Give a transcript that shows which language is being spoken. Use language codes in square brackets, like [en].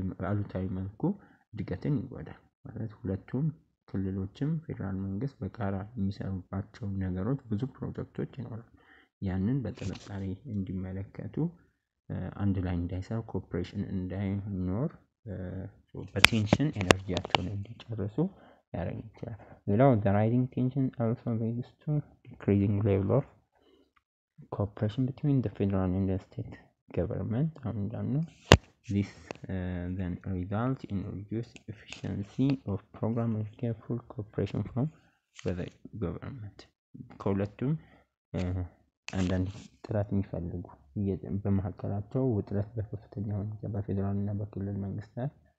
[am] አሉታዊ መልኩ እድገትን ይጎዳል። ማለት ሁለቱም ክልሎችም ፌዴራል መንግስት በጋራ የሚሰሩባቸው ነገሮች ብዙ ፕሮጀክቶች ይኖራሉ። ያንን በጥንቃቄ እንዲመለከቱ አንድ ላይ እንዳይሰሩ ኮኦፕሬሽን እንዳይኖር በቴንሽን ኤነርጂያቸውን እንዲጨርሱ ያደርግ ይችላል። ሌላው [en] the rising tension also leads to decreasing level of cooperation between the federal and the state government. This then results in reduced efficiency of program and careful cooperation from the government. [am] ከሁለቱም አንዳንድ ጥረት የሚፈልጉ በመካከላቸው ውጥረት በከፍተኛ ሁኔታ በፌዴራል እና በክልል መንግስታት